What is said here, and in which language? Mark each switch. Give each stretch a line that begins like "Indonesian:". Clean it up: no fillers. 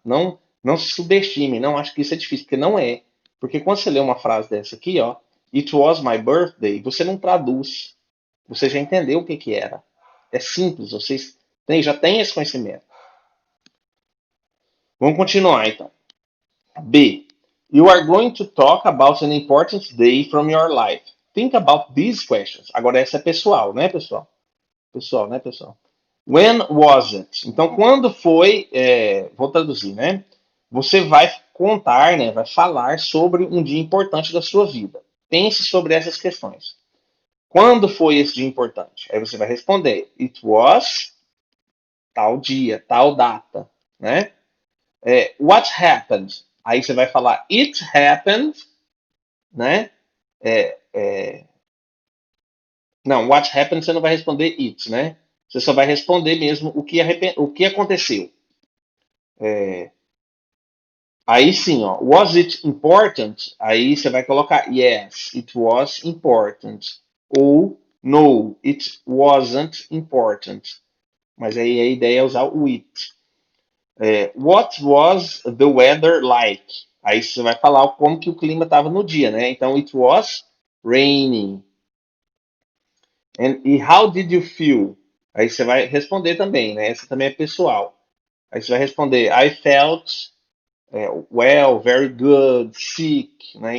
Portuguese: Não se subestimem, não acho que isso é difícil, porque não é. Porque quando você lê uma frase dessa aqui, ó,
English: It was my birthday,
Portuguese: você não traduz. Você já entendeu o que que era. É simples, vocês já têm esse conhecimento. Vamos continuar então. B.
English: You are going to talk about an important day from your life. Think about these questions.
Portuguese: Agora essa é pessoal, né, pessoal? Pessoal, né, pessoal?
English: When was it?
Portuguese: Então, quando foi, vou traduzir, né? Você vai contar, né? Vai falar sobre um dia importante da sua vida. Pense sobre essas questões. Quando foi esse dia importante? Aí você vai responder: It was tal dia, tal data, né?
English: What happened?
Portuguese: Aí você vai falar:
English: It happened,
Portuguese: né? Não, what happened você não vai responder it, né? Você só vai responder mesmo o que aconteceu. Aí sim, ó,
English: was it important?
Portuguese: Aí você vai colocar
English: yes, it was important. Ou no, it wasn't important.
Portuguese: Mas aí a ideia é usar o it.
English: What was the weather like?
Portuguese: Aí você vai falar como que o clima estava no dia, né? Então,
English: it was raining.
Portuguese: E
English: how did you feel?
Portuguese: Aí você vai responder também, né? Essa também é pessoal. Aí você vai responder,
English: I felt well, very good, sick,
Portuguese: né?